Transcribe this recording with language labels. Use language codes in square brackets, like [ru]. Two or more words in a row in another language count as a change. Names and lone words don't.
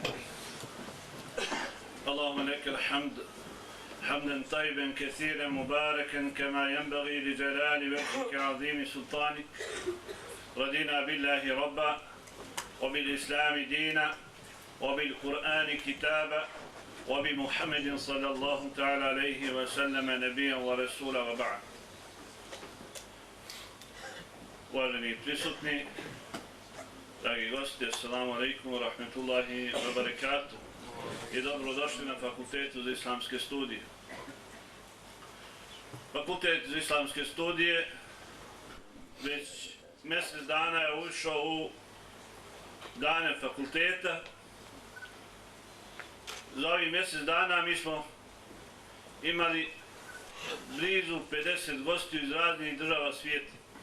[ar] اللهم لك الحمد حمدا طيبا كثيرا مباركا كما ينبغي لجلال وجهك عظيم سلطانك رضينا بالله ربا وبالإسلام دينا وبالقرآن كتابا وبمحمد صلى الله تعالى عليه وسلم نبيا ورسولا وبعد. [bs] Uvaženi prisutni, dragi gosti, [ar] السلام عليكم ورحمة الله وبركاته [bs] i dobrodošli na Fakultetu za islamske studije. Fakultet za islamske studije već mjesec dana je ušao u dane fakulteta. Za ovih mjesec dana mi smo imali blizu 50 gostiju iz raznih država svijeta.